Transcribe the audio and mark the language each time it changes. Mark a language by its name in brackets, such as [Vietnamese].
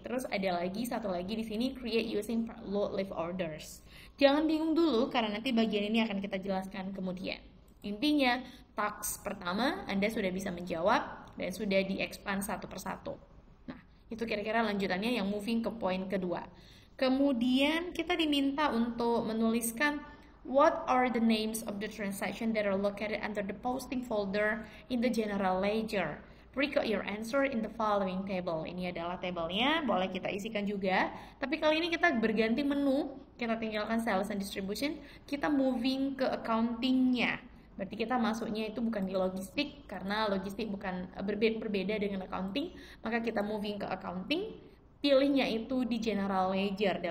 [Indonesian] Terus ada lagi satu lagi di sini [English] create using load live orders. [Indonesian] Jangan bingung dulu karena nanti bagian ini akan kita jelaskan kemudian. Intinya, task pertama Anda sudah bisa menjawab dan sudah di-expand satu persatu. Nah, itu kira-kira lanjutannya yang moving ke poin kedua. Kemudian kita diminta untuk menuliskan [English] what are the names of the transaction that are located under the posting folder in the general ledger. Record your answer in the following table. [Indonesian] Ini adalah tabelnya, boleh kita isikan juga. Tapi kali ini kita berganti menu, kita tinggalkan sales and distribution, kita moving ke accounting-nya. Berarti kita masuknya itu bukan di logistik, karena logistik bukan berbeda dengan accounting, maka kita moving ke accounting, pilihnya itu di general ledger.